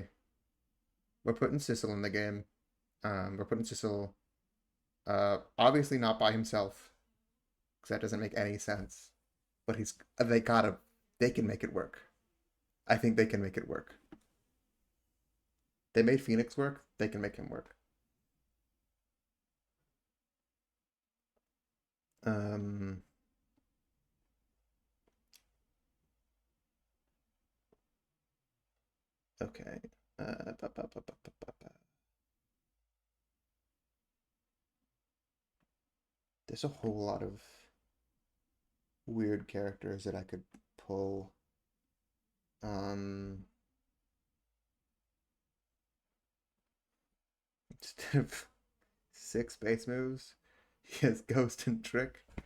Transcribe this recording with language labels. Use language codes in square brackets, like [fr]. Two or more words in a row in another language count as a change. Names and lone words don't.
[en] We're putting Sissel in the game. We're putting Sissel, obviously not by himself, because that doesn't make any sense. But they can make it work. I think they can make it work. They made Phoenix work. They can make him work. Um, okay. Ba, ba, ba, ba, ba, ba, ba. There's a whole lot of weird characters that I could pull. Um, instead of 6 base moves, he has Ghost and Trick.